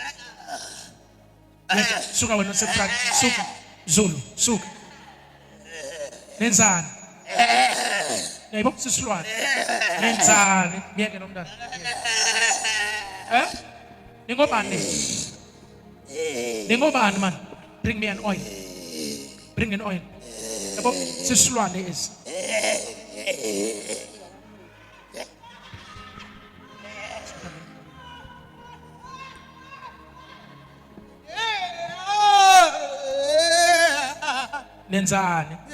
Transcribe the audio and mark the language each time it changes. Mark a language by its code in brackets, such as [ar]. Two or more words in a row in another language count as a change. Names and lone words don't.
[zu] Suka wena sephrani, suka. Zulu, suka. Nenzani? Nayebo sisilwane. Nenzani? Ngiyeke nomntana. Ningobani? Ningobani man? [en] Bring me an oil. Bring an oil. [zu] Yabo sisilwane esi. Nenzani?